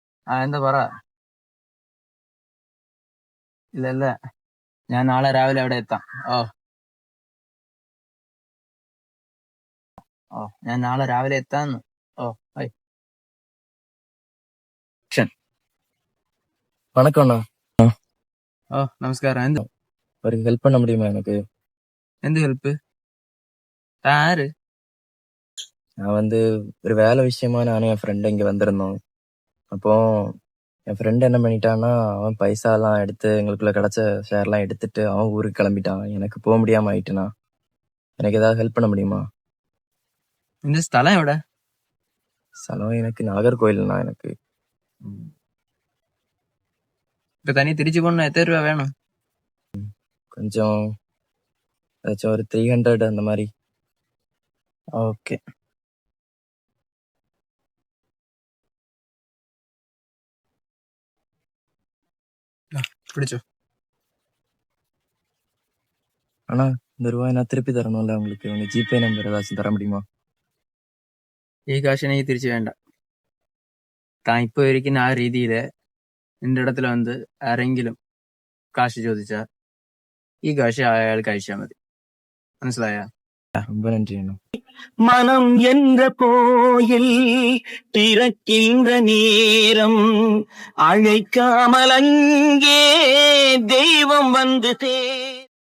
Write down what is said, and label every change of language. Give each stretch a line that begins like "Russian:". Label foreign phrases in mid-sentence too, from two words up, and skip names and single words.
Malayalam: എന്താ പറ. ഇല്ല ഇല്ല, ഞാൻ നാളെ രാവിലെ അവിടെ എത്താം. ഓ ഓ, ഞാൻ നാളെ രാവിലെ എത്താന്ന്. ഓ ബൈ.
Tamil: வணக்கம் அண்ணா.
Malayalam: ഓ നമസ്കാരം. എന്ത്
Tamil: ஒரு ஹெல்ப் பண்ண முடியுமா எனக்கு?
Malayalam: എന്ത് ഹെൽപ്പ്? ആര്?
Tamil: நான் ஒரு வேலை விஷயமா நானும் என் ஃப்ரெண்டு இங்கே வந்திருந்தோம். அப்போ என் ஃப்ரெண்டு என்ன பண்ணிட்டான்னா, அவன் பைசாலாம் எடுத்து எங்களுக்குள்ள கிடைச்ச ஷேர்லாம் எடுத்துட்டு அவன் ஊருக்கு கிளம்பிட்டான். எனக்கு போக முடியாம ஆயிட்டுண்ணா. எனக்கு ஏதாவது ஹெல்ப் பண்ண முடியுமா?
Malayalam: നിന്റെ സ്ഥലം എവിടെ?
Tamil: സ്ഥലം எனக்கு நாகர்கோயில்ண்ணா. எனக்கு
Malayalam: ഇപ്പൊ തനി തിരിച്ചു പോകണ എത്ര രൂപ വേണം?
Tamil: கொஞ்சம் ஏதாச்சும் ஒரு 300 அந்த மாதிரி.
Malayalam: ഓക്കെ. പിടിച്ചോ.
Tamil: அண்ணா, இந்த ரூபாய் நான் திருப்பி தரணும்ல உங்களுக்கு. உங்க ஜிபே நம்பர் ஏதாச்சும் தர முடியுமா?
Malayalam: ഈ കാശ് എനിക്ക് തിരിച്ചു വേണ്ട. താൻ ഇപ്പൊ ഇരിക്കുന്ന ആ രീതിയില് നിന്റെ ഇടത്തിൽ വന്ന് ആരെങ്കിലും കാശ് ചോദിച്ചാ ഈ കാശ് അയാൾക്ക് അയച്ചാൽ മതി. മനസ്സിലായ?
Tamil: ரொம்ப நன்றி அண்ணா. மனம் என்ற கோயில் திறக்கின்ற நேரம் அழைக்காமல் அங்கே தெய்வம் வந்து